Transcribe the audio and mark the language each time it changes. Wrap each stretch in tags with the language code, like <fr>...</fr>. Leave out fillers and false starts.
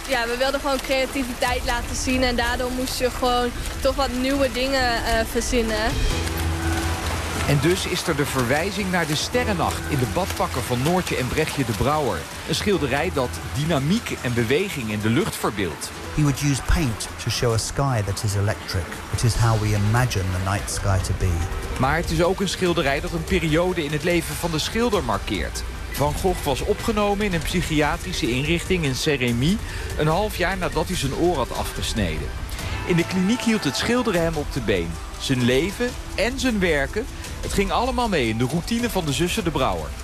<nl>Ja, we wilden gewoon creativiteit laten zien en daardoor moest je gewoon toch wat nieuwe dingen verzinnen. En dus is er de verwijzing naar de sterrennacht in de badpakken van Noortje en Brechtje de Brouwer. Een schilderij dat dynamiek en beweging in de lucht verbeeldt.</nl> <en>He would use paint to show a sky that is electric. It is how we imagine the night sky to be.</en> <nl>Maar het is ook een schilderij dat een periode in het leven van de schilder markeert. Van Gogh was opgenomen in een psychiatrische inrichting in Sérémy, een half jaar nadat hij zijn oor had afgesneden. In de kliniek hield het schilderen hem op de been. Zijn leven en zijn werken, het ging allemaal mee in de routine van de zussen de Brouwer.</nl>